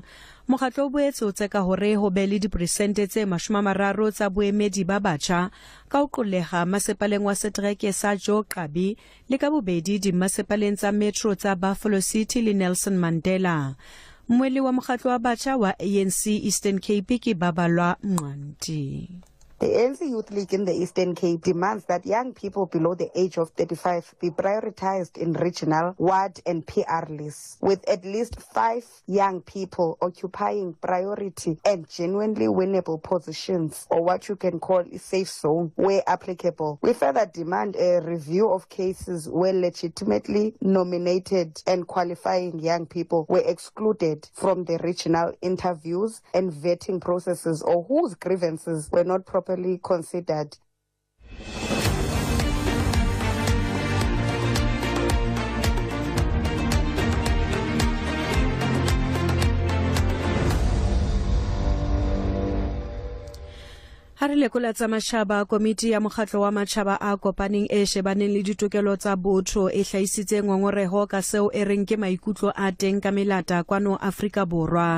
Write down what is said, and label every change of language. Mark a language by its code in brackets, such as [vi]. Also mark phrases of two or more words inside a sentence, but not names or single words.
[st] Mokgatlo o boetse o tseka hore ho be le diperesente tse 30 tsa boemedi ba batjha ka ho qolleha masepaleng wa setereke sa Joe Qabi le ka bobedi dimasepaleng tsa metro tsa Buffalo City le Nelson Mandela. Mweli wa mokgatlo wa batjha wa ANC Eastern Cape ke Babalwa Mnqanti. [en] The ANC Youth League in the Eastern Cape demands that young people below the age of 35 be prioritized in regional, ward and PR lists, with at least 5 young people occupying priority and genuinely winnable positions, or what you can call a safe zone where applicable. We further demand a review of cases where legitimately nominated and qualifying young people were excluded from the regional interviews and vetting processes, or whose grievances were not properly considered. [st] ha re lekola tsa matjhaba, komiti ya mokgatlo wa matjhaba a kopaneng e shebaneng le ditokelo tsa botho e hlahisitse ngongoreho ka seo e reng ke maikutlo a teng ka melata kwano Afrika Borwa.